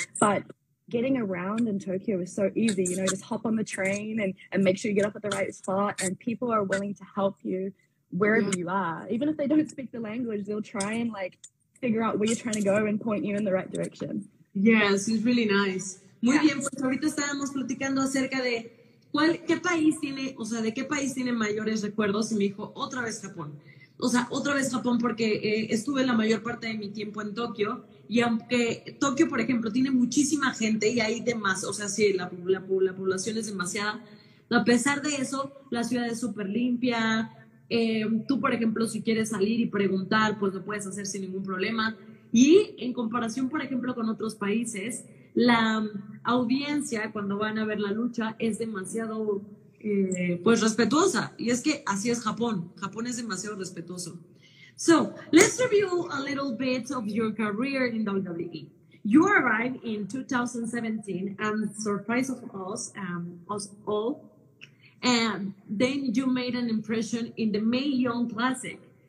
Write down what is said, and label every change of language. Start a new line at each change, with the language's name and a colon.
English: But getting around in Tokyo is so easy, just hop on the train and make sure you get off at the right spot, and people are willing to help you wherever you are. Even if they don't speak the language, they'll try and like figure out where you're trying to go and point you in the right direction. Yes, it's really nice.
Spanish: Muy bien, pues ahorita estábamos platicando acerca de qué país tiene, o sea, de qué país tiene mayores recuerdos, y me dijo, otra vez Japón. O sea, otra vez Japón porque estuve la mayor parte de mi tiempo en Tokio, y aunque Tokio, por ejemplo, tiene muchísima gente y hay o sea, sí, la población es demasiada, a pesar de eso, la ciudad es súper limpia. Tú, por ejemplo, si quieres salir y preguntar, pues lo puedes hacer sin ningún problema. Y en comparación, por ejemplo, con otros países, la audiencia cuando van a ver la lucha es demasiado pues respetuosa, y es que así es Japón es demasiado respetuoso.
English: So let's review a little bit of your career in WWE. You arrived in 2017 and surprised of us all, and then you made an impression in the Mae Young Classic.